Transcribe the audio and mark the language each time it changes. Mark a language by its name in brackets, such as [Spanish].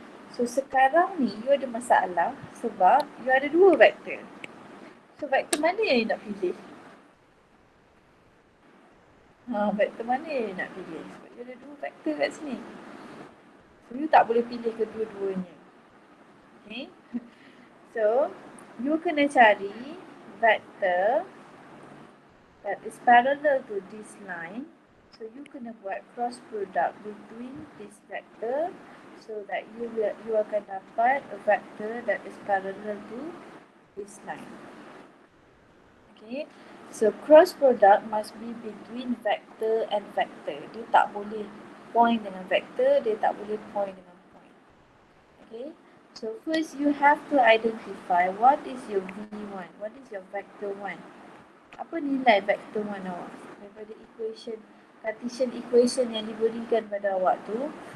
[Malay] So sekarang ni you ada masalah sebab you ada dua vektor. So vektor mana yang you nak pilih? Vektor mana yang you nak pilih? Sebab you ada dua vektor kat sini. So you tak boleh pilih kedua-duanya. Okay. [English] So you [Malay] kena cari vektor [English] that is parallel to this line. So you [Malay] kena buat [English] cross product between this vector so that you [Malay] akan dapat [English] a vector that is parallel to this line. Okay, so cross product must be between vector and vector. [Malay] Dia tak boleh point dengan vector, dia tak boleh point dengan point. [English] Okay, so first you have to identify what is your V1, what is your vector 1. [Malay] Apa nilai vector 1 awak daripada equation, Cartesian equation yang diberikan pada awak tu.